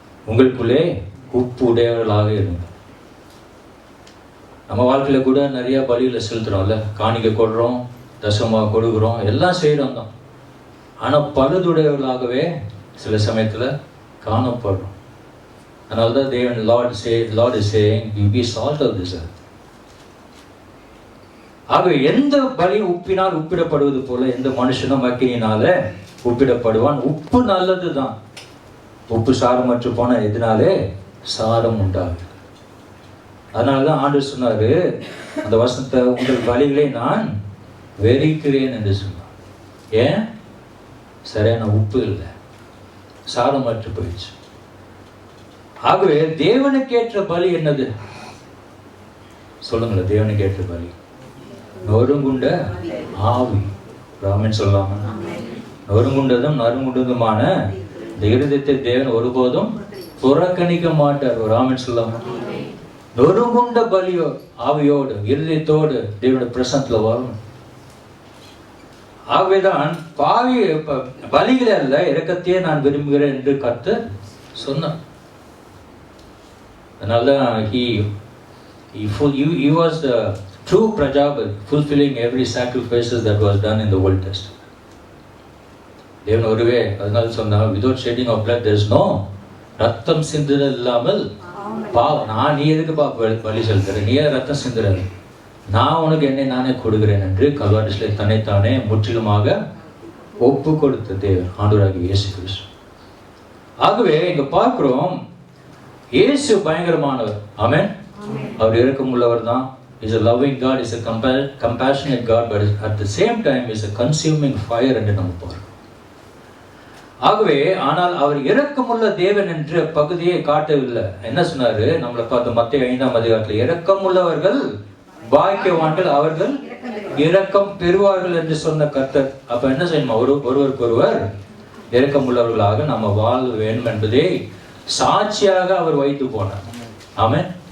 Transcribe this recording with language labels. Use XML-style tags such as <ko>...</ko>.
<ta>உங்களுக்குள்ளே உப்பு உடையவர்களாக இருங்க. நம்ம வாழ்க்கையில கூட நிறைய பலிகளை செலுத்துறோம்ல, காணிக்கை கொடுறோம், தசமா கொடுக்குறோம், எல்லாம் செய்யறோம் தான். ஆனால் பழுதுடையவர்களாகவே சில சமயத்துல காணப்படுறோம். அதனால்தான் தேவன்</ta> <en>Lord is saying, you be salt of this earth.</en> <ta>ஆக எந்த பலி உப்பினால் உப்பிடப்படுவது போல எந்த மனுஷனும் அக்கினியினால உப்பிடப்படுவான். உப்பு நல்லதுதான். உப்பு சாரமற்று போன எதனாலே சாரம் உண்டாகுது. அதனாலதான் ஆண்டவர் சொன்னாரு அந்த வசனத்தை, உங்கள் பலிகளை நான் வெறுக்கிறேன் என்று சொன்னார். ஏன்? சரியான உப்பு இல்லை, சாரமற்று போயிடுச்சு. ஆகவே தேவனுக்கேற்ற பலி என்னது சொல்லுங்களேன்? தேவனுக்கேற்ற பலி நொறுங்குண்ட ஆவி. ராமன் சொல்லாம, நொறுங்குண்டதும் நறுங்குண்டதுமான இந்த இருதயத்தை தேவன் ஒருபோதும் புறக்கணிக்க மாட்டார். ராமன் சொல்லாம, நொறுங்குண்ட பலியோ ஆவியோடு இருதயத்தோடு தேவனுடைய பிரசன்னத்துல வரணும். ஆகவேதான் பாவி பலிகளே அல்ல இரக்கத்தையே நான் விரும்புகிறேன் என்று கர்த்தர் சொன்னார். அதனால்தான்</ta> <en>he was the true Prajapati, fulfilling every sacrifices that was done in the Old Testament.</en> <ta>தேவன் ஒருவே. அதனால சொன்னார்,</ta> <en>without shedding of blood there is no,</en> <ta>ரத்தம் சிந்துதல் இல்லாமல் பாவம். நீ எதுக்கு பலி செலுத்துற? நீ ரத்தம் சிந்துறது? நான் உனக்கு என்னை நானே கொடுக்கிறேன் என்று கல்வாரிசிலே தன்னைத்தானே முற்றிலுமாக ஒப்பு கொடுத்த தேவன் ஆண்டவராகிய இயேசு கிறிஸ்து. ஆகவே இங்க பார்க்கிறோம், இயேசு பயங்கரமானவர். ஆமென். அவர் இரக்கமுள்ளவர் தான்.</ta> <en>Is a loving God, is a compassionate God, but at the same time is a consuming fire</en> <ta>என்று நம்ம பார்க்கிறோம். ஆகவே ஆனால் அவர் இரக்கமுள்ள தேவன் என்ற பகுதியை காட்டவில்லை. என்ன சொன்னாரு? நம்மளை பார்த்து மத்தேயு 5ஆம் அதிகாரத்தில் இரக்கமுள்ளவர்கள் பாக்கியவான்கள், அவர்கள் இரக்கம் பெறுவார்கள் என்று சொன்ன கர்த்தர். அப்ப என்ன செய்யணும்? ஒருவருக்கொருவர் இரக்கமுள்ளவர்களாக நம்ம வாழ வேண்டும் என்பதை சாட்சியாக அவர் வைத்து போனார். ஆமென்.</ta>